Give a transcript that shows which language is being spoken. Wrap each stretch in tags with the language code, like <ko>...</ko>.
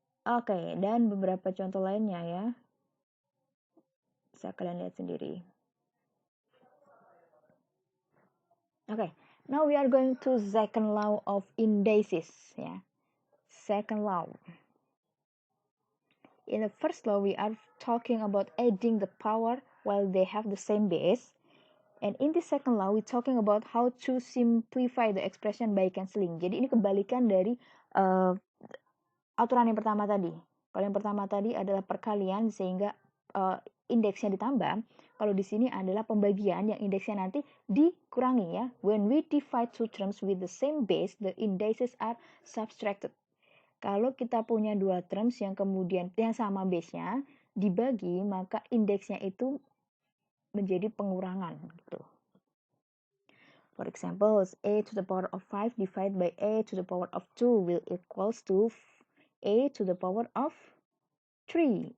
<id>Oke, dan beberapa contoh lainnya ya, bisa kalian lihat sendiri.</id> <en>Okay, now we are going to second law of indices ya. Second law. In the first law we are talking about adding the power while they have the same base. And in the second law we talking about how to simplify the expression by cancelling.</en> <id>Jadi ini kebalikan dari aturan yang pertama tadi. Kalau yang pertama tadi adalah perkalian sehingga indeksnya ditambah. Kalau di sini adalah pembagian yang indeksnya nanti dikurangi ya.</id> <en>When we divide two terms with the same base, the indices are subtracted.</en> <id>Kalau kita punya dua terms yang kemudian yang sama base-nya dibagi, maka indeksnya itu menjadi pengurangan gitu.</id> <en>For example, a to the power of 5 divided by a to the power of 2 will equals to a to the power of 3.</en>